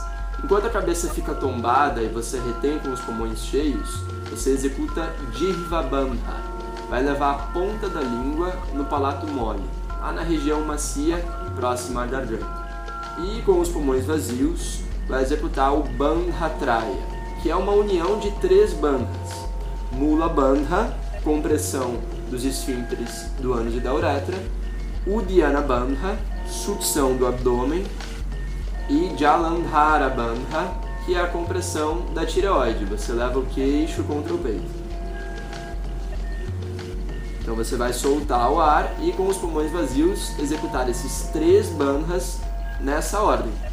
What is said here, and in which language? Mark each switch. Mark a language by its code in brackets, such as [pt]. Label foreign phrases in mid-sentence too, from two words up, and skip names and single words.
[pt] Enquanto a cabeça fica tombada e você retém com os pulmões cheios, você executa Jihva Bandha. Vai levar a ponta da língua no palato mole, lá na região macia próxima à garganta. E com os pulmões vazios, vai executar o Bandha Traya, que é uma união de 3 bandhas. Mula Bandha, compressão dos esfíncteres do ânus e da uretra, Uddiyana Bandha, sucção do abdômen, e Jalandhara Bandha, que é a compressão da tireoide, você leva o queixo contra o peito. Então você vai soltar o ar e com os pulmões vazios executar esses 3 bandhas nessa ordem.